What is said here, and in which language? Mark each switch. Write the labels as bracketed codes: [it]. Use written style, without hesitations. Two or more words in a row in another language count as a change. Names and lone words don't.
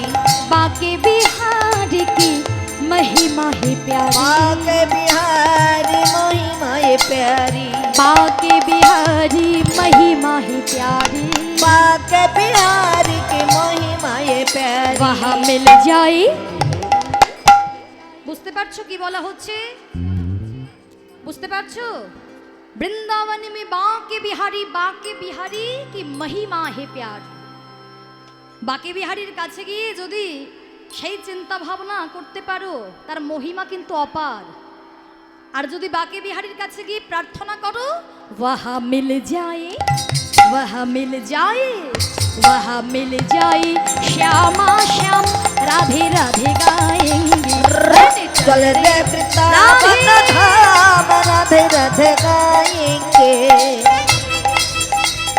[hi] बाके बिहारी की महिमा है प्यारी, बाके बिहारी महिमा है प्यारी। बाके बिहारी महिमा है प्यारी, बाके बिहारी की महिमा है प्यारी। वहाँ मिल जाए। [bn] বুঝতে পারছো কি বলা হচ্ছে? বুঝতে পারছো? [hi] বৃন্দাবন में बाके बिहारी की महिमा है प्यारी। [bn] বাকে বিহারীর কাছে গিয়ে যদি সেই চিন্তা ভাবনা করতে পারো তার মহিমা কিন্তু অপার। আর যদি বাকে বিহারীর কাছে গিয়ে প্রার্থনা করো, [hi] वहाँ मिल जाए, वहाँ मिल जाए, वहाँ मिल जाए श्यामा श्याम, राधे राधे गाएंगे। चले रे वृंदावन धाम, राधे राधे गाएंगे।